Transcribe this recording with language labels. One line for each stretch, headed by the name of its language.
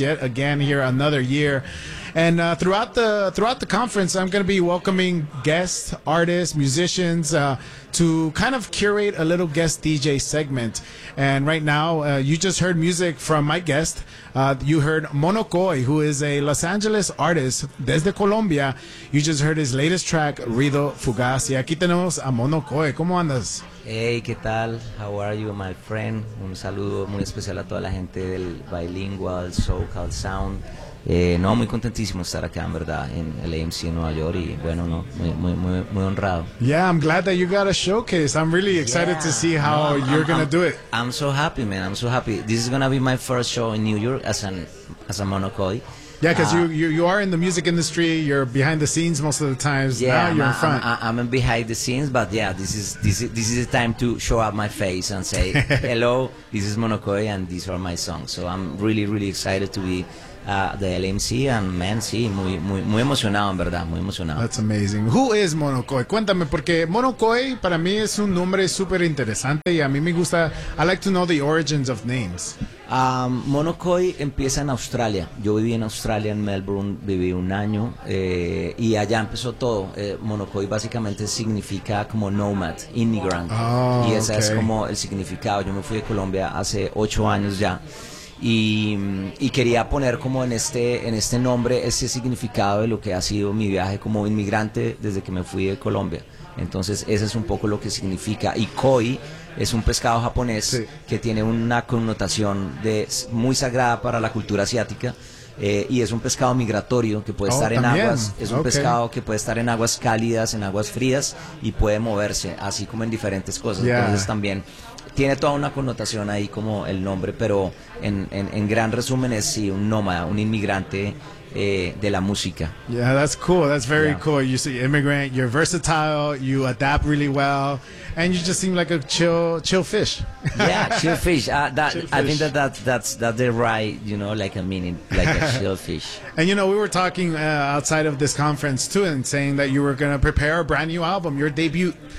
English: Yet again, here another year. And throughout the conference, I'm going to be welcoming guests, artists, musicians to kind of curate a little guest DJ segment. And right now, you just heard music from my guest. You heard Mono Coy, who is a Los Angeles artist
Spanish: desde Colombia.
English: You just heard his latest track, Ruido Fugaz.
Spanish: Y aquí tenemos a Mono Coy. ¿Cómo andas? Hey, ¿qué tal?
English: How are you, my friend?
Spanish: Un saludo muy especial a toda la gente del Bilingual SoCal Sound. No, muy contentísimo estar acá, en verdad, en el AMC en Nueva York, y bueno, no, muy honrado.
English: Yeah, I'm glad that you got a showcase. I'm really excited to see how you're going to do it. I'm so happy, man. I'm so happy. This is going to be my first show in New York as a Mono Coy. Yeah, because you are in the music industry. You're behind the scenes most of the times. Yeah, now you're in front. I'm behind the scenes, but yeah, this is the time to show up my face and say, hello, this is Mono Coy, and these are my songs. So I'm really, really excited to be the LMC, and man,
Spanish: sí, muy emocionado, en verdad, muy emocionado.
English: That's amazing. Who is Mono Coy?
Spanish: Cuéntame, porque Mono Coy para mí es un nombre súper interesante y a mí me gusta.
English: I like to know the origins of names.
Spanish: Mono Coy empieza en Australia. Yo viví en Australia, en Melbourne, viví un año y allá empezó todo. Mono Coy básicamente significa como
English: nomad, immigrant. Oh,
Spanish: y ese es como el significado. Yo me fui de Colombia hace 8 años ya. Y quería poner como en este nombre ese significado de lo que ha sido mi viaje como inmigrante desde que me fui de Colombia. Entonces, ese es un poco lo que significa. Y koi es un pescado japonés que tiene una connotación de muy sagrada para la cultura asiática. Y es un pescado migratorio que puede estar también en aguas. Es un pescado que puede estar en aguas cálidas, en aguas frías, y puede moverse, así como en diferentes cosas.
English: Yeah.
Spanish: Entonces, también tiene toda una connotación ahí como el nombre, pero en gran resumen es sí, un nómada, un inmigrante de la música.
English: Yeah, that's cool. That's very cool. You see, immigrant, you're versatile, you adapt really well, and you just seem like a chill fish. Yeah, chill fish. I think that's the right, you know, like a meaning, like a chill fish. And you know, we were talking outside of this conference too, and saying that you were going to prepare a brand new album, your debut.